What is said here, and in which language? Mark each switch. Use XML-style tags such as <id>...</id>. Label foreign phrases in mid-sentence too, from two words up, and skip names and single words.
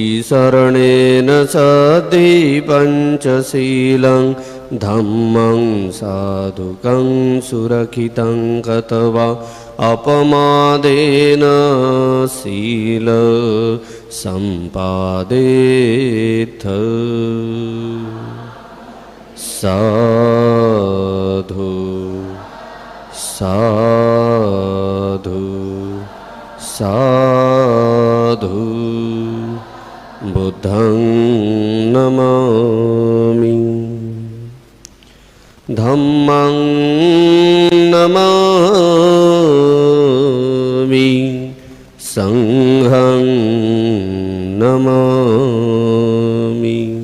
<pi>शरणेन सद्धि पंचशीलं धम्मं साधुकं सुरक्षितं कृत्वा अपमादेन शील सम्पादेथ। साधु साधु साधु। बुद्धं नमामि, धम्मं नमामि, संघं नमामि।</pi>